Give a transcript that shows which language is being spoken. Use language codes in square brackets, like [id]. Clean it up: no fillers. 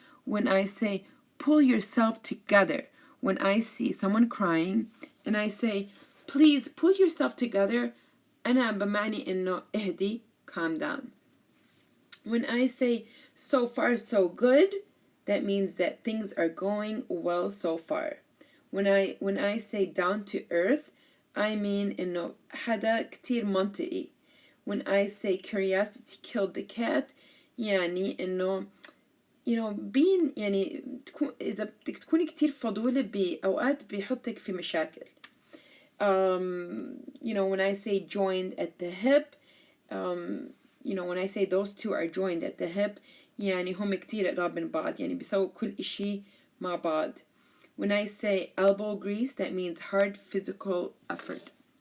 [en] When I say pull yourself together, when I see someone crying and I say please pull yourself together, [ar] أنا بمعني إنه اهدي, [en] calm down. When I say so far so good, that means that things are going well so far. When I say down to earth, I mean [ar] إنه حدا كتير منطقي. [en] When I say curiosity killed the cat, [ar] يعني إنه [en] being [ar] يعني إذا بدك تكوني كتير فضولة بأوقات بيحطك في مشاكل. [en] When I say joined at the hip, when I say those two are joined at the hip, [ar] يعني هم كتير قراب من بعض, يعني بيسووا كل إشي مع بعض. [en] When I say elbow grease, that means hard physical effort.